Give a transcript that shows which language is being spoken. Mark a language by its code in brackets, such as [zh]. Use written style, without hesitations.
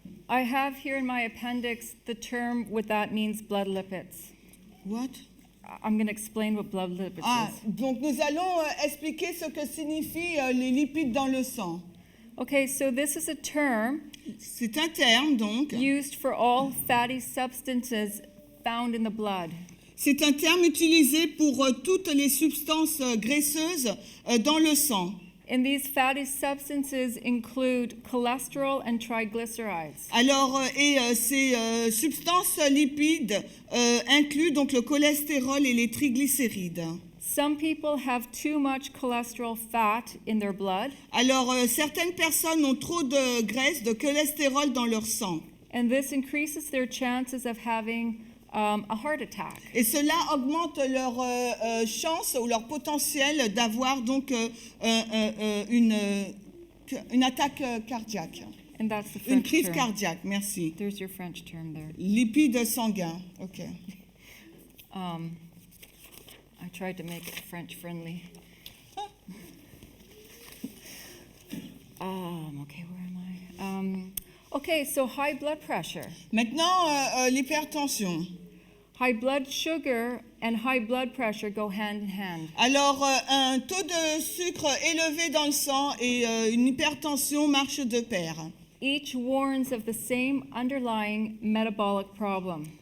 [en] I have here in my appendix the term what that means, blood lipids. What? I'm going to explain what blood lipids is. [fr] Donc nous allons expliquer ce que signifient les lipides dans le sang. [en] Okay, so this is a term [fr] C'est un terme donc. [en] used for all fatty substances found in the blood. [fr] C'est un terme utilisé pour toutes les substances graisseuses dans le sang. [en] And these fatty substances include cholesterol and triglycerides. [fr] Alors, ces substances lipides incluent donc le cholestérol et les triglycérides. [en] Some people have too much cholesterol fat in their blood, [fr] Alors, certaines personnes ont trop de graisse, de cholestérol dans leur sang. [en] and this increases their chances of having a heart attack. [fr] Et cela augmente leur chance ou leur potentiel d'avoir donc une attaque cardiaque. [en] And that's the [fr] Une [en] French [fr] crise [en] term. [fr] cardiaque, merci. [en] There's your French term there. [fr] Lipides sanguins, ok. [en] I tried to make it French friendly. Okay, where am I? Okay, so high blood pressure. [fr] Maintenant, l'hypertension. [en] High blood sugar and high blood pressure go hand in hand. [fr] Alors, un taux de sucre élevé dans le sang et une hypertension marchent de pair. [en] Each warns of the same underlying metabolic problem.